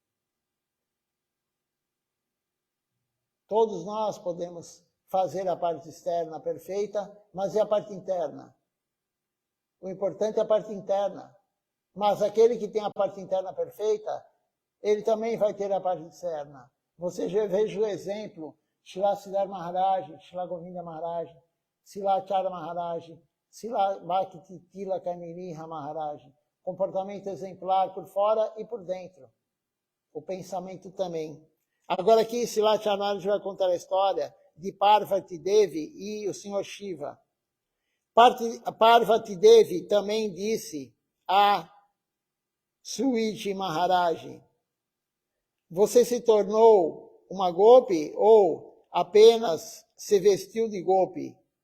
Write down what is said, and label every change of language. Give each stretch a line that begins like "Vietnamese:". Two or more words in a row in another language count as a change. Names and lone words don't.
Portuguese: Todos nós podemos fazer a parte externa perfeita, mas e a parte interna? O importante é a parte interna. Mas aquele que tem a parte interna perfeita, ele também vai ter a parte externa. Você já veja o exemplo, Srila Siddhar Maharaj, Srila Govinda Maharaj, Srila Acharya Maharaj, Srila Bhakti Tilaka Niriha Maharaj. Comportamento exemplar por fora e por dentro. O pensamento também. Agora aqui, Srila Acharya Maharaj vai contar a história de Parvati Devi e o Senhor Shiva. Parvati Devi também disse a Suiji Maharaj: você se tornou uma gopi ou apenas se vestiu de gopi?